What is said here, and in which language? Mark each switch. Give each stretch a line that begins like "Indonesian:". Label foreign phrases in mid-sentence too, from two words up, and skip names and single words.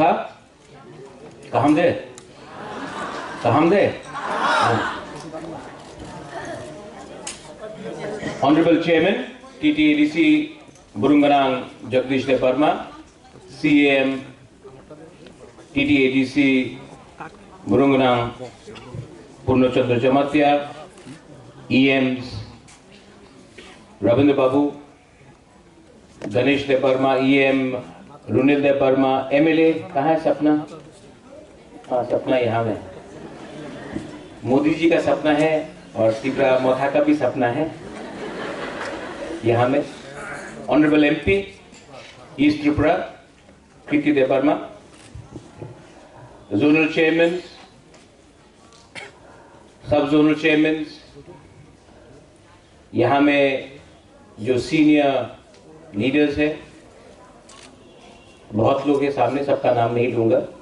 Hindi: था कहाँ दे
English: Honorable Chairman
Hindi: TTADC Burunganang Jagdish Deparma, CAM TTADC Burunganang Purnachandra Jamatia, EMs Ravindra Babu, Ganesh Deparma, EM रुनिल दे वर्मा, MLA कहाँ है सपना? हाँ सपना यहाँ में। मोदी जी का सपना है और त्रिपुरा मोथा का भी सपना है यहाँ में।
English: Honorable MP
Hindi: ईस्ट त्रिपुरा कृति दे वर्मा,
English: zonal chairman, sub zonal chairman,
Hindi: यहाँ में जो
English: senior leaders
Hindi: है, बहुत लोग हैं सामने, सबका नाम नहीं लूंगा।